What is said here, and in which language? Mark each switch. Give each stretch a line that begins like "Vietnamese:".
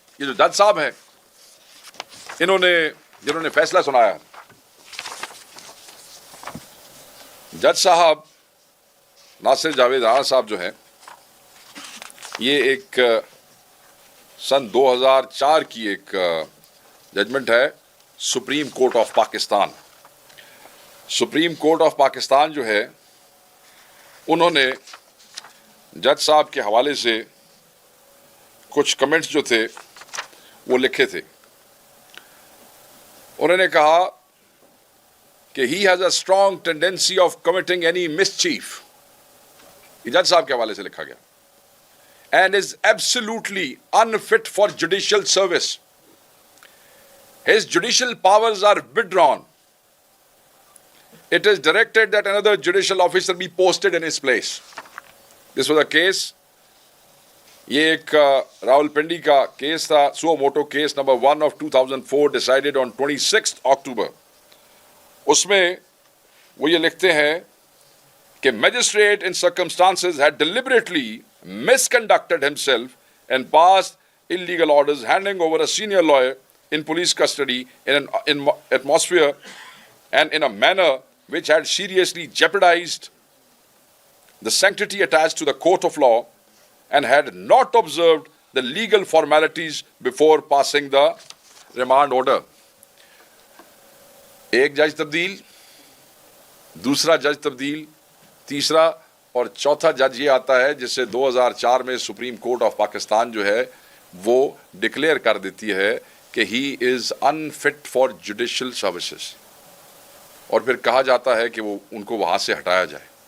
Urdu: یہ جو جج صاحب ہیں جنہوں نے فیصلہ سنایا, جج صاحب ناصر جاوید رانا صاحب جو ہیں, یہ ایک سن 2004 کی ایک ججمنٹ ہے supreme court of Pakistan. Supreme court of Pakistan جو ہے انہوں نے جج صاحب کے حوالے سے کچھ کمنٹس جو تھے وہ لکھے تھے. انہوں نے کہا کہ
English: he has a strong tendency of committing any mischief.
Urdu: یہ جج صاحب کے حوالے سے لکھا گیا.
English: And is absolutely unfit for judicial service. His judicial powers are withdrawn. It is directed that another judicial officer be posted in his place. This was a case.
Urdu: یہ ایک راولپنڈی کا کیس تھا, سو motto case number 1
English: of 2004 decided on 26th October.
Urdu: اس میں وہ یہ لکھتے ہیں کہ
English: magistrate in circumstances had deliberately misconducted himself and passed illegal orders handing over a senior lawyer in police custody in an atmosphere and in a manner which had seriously jeopardized the sanctity attached to the court of law and had not observed the legal formalities before passing the remand order.
Urdu: ایک جج تبدیل, دوسرا جج تبدیل, تیسرا اور چوتھا جج یہ آتا ہے جسے 2004 میں سپریم کورٹ آف پاکستان جو ہے وہ ڈکلیئر کر دیتی ہے کہ
English: he is unfit for judicial services,
Urdu: اور پھر کہا جاتا ہے کہ وہ ان کو وہاں سے ہٹایا جائے.